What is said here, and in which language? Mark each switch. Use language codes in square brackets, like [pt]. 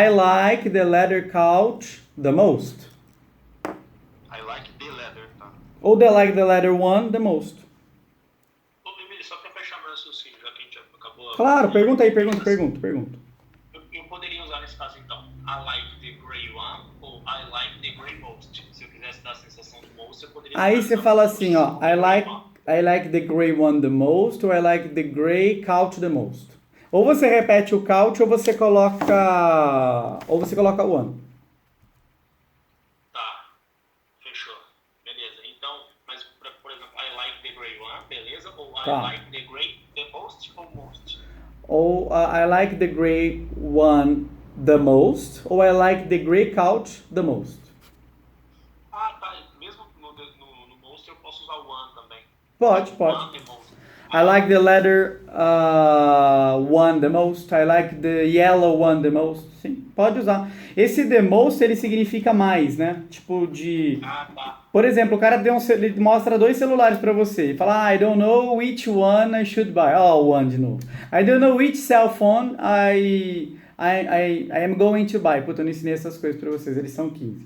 [en] I like the leather couch the most. I like the leather, tá? Ou the like the leather one the most. [pt] Ô, Emílio, só pra fechar meu raciocínio, já que a gente acabou... Claro, pergunta aí, pergunta. Eu poderia usar nesse caso, então, [en] I like the gray one ou I like the gray most. [pt] Se eu quisesse dar a sensação do most, eu poderia... Aí você fala assim, ó, [en] I like the gray one the most, ou I like the gray couch the most. [pt] Ou você repete o couch, ou você coloca o one. Tá, fechou. Beleza, então, mas, por exemplo, [en] I like the gray one, [pt] beleza? Ou I Tá. [en] like the gray the most ou most? Ou I like the gray one the most. Ou I like the gray couch the most. [pt] Ah, tá. Mesmo no most eu posso usar o one também. Pode. [en] One the most. I like the leather one the most. I like the yellow one the most. [pt] Sim, pode usar. Esse the most, ele significa mais, né? Tipo de... Ah, tá. Por exemplo, o cara ele mostra 2 celulares pra você e fala, [en] I don't know which one I should buy. [pt] Oh, one de novo. [en] I don't know which cell phone I am going to buy. [pt] Puta, eu não ensinei essas coisas pra vocês, eles são 15.